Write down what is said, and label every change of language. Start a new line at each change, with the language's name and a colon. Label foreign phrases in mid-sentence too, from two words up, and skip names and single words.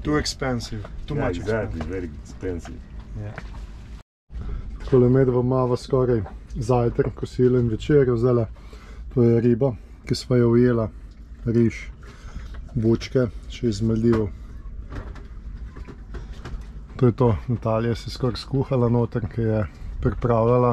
English: Too expensive. Too much exactly, expensive. very expensive.
Slovenian: Takole medva imava skoraj zajtrk, kosilo in večerjo. Zdajle, to je riba, ki sva jo ujela, riž, bučke, še iz Maldivov. To je to, Natalija se skoraj skuhala noter, ki je pripravljala.